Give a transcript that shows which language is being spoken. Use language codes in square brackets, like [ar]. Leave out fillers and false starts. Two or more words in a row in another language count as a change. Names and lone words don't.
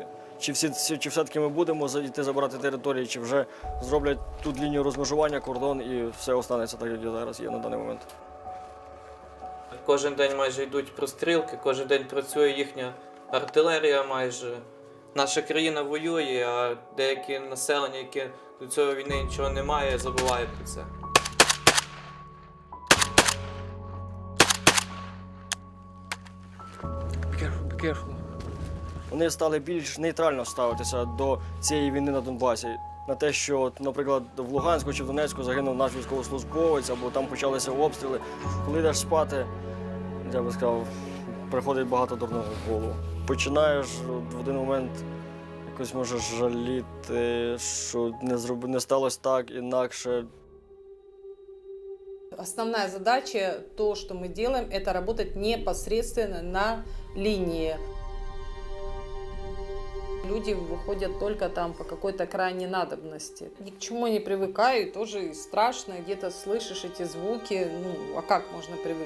[uk] Чи все-таки ми будемо йти забирати території, чи вже зроблять тут лінію розмежування, кордон і все останеться так, як зараз є на даний момент. Кожен день майже йдуть прострілки, кожен день працює їхня артилерія майже. Наша країна воює, а деяке населення, яке до цієї війни нічого не має, забуває про це. [en] Be careful. [uk] Вони стали більш нейтрально ставитися до цієї війни на Донбасі. На те, що, от, наприклад, в Луганську чи в Донецьку загинув наш військовослужбовець, або там почалися обстріли. Коли йдеш спати, я би сказав, приходить багато дурного в голову. Починаєш в один момент якось можеш жаліти, що не сталося так, інакше. [ru] Основная задача, то, что мы делаем, это работать непосредственно на линии. Люди выходят только там по какой-то крайней надобности. Ни к чему не привыкаю, тоже страшно, где-то слышишь эти звуки, а как можно привыкнуть?